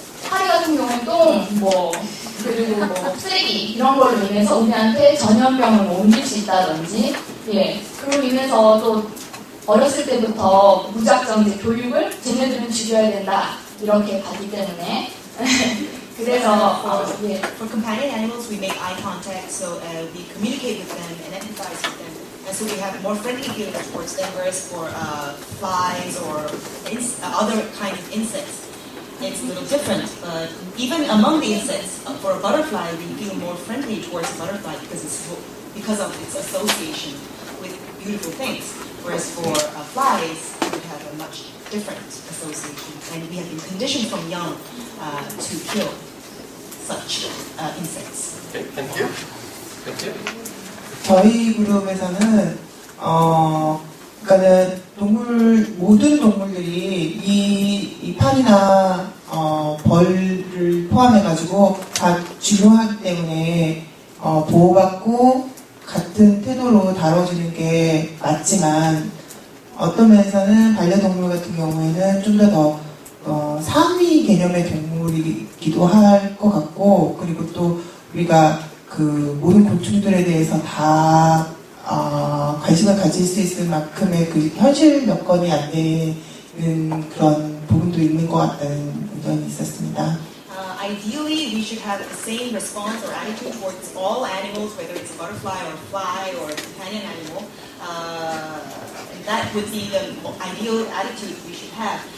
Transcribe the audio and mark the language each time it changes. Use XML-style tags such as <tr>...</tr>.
<ko>파리 같은 경우는 똥, 그리고 쓰레기 이런 걸로 인해서 우리한테 전염병을 옮길 수 있다든지 예 그로 인해서 또 어렸을 때부터 무작정 이제 교육을 쟤네들은 죽여야 된다 이렇게 가기 때문에 그래서 예.</ko> <en>For companion animals, we make eye contact, so we communicate with them and empathize with them. And so we have more friendly feelings towards them, whereas for flies or other kind of insects, it's a little different. But even among the insects, for a butterfly, we feel more friendly towards a butterfly because it's because of its association with beautiful things. Whereas for flies, it would have a much different association. And we have been conditioned from young to kill such insects. Okay, thank you. Thank you.</en> <ko>저희 그룹에서는 그러니까는 모든 동물들이 이 파리나 벌을 포함해가지고 다 중요하기 때문에 보호받고 같은 태도로 다뤄지는 게 맞지만 어떤 면에서는 반려동물 같은 경우에는 좀 더 상위 개념의 동물이기도 할 것 같고 그리고 또 우리가 그 모든 곤충들에 대해서 다 관심을 가질 수 있을 만큼의 그 현실 여건이 안 되는 그런 부분도 있는 것 같다는 의견이 있었습니다.</ko> <en>Ideally, we should have the same response or attitude towards all animals, whether it's a butterfly or a fly or a companion animal. And that would be the ideal attitude we should have.</en>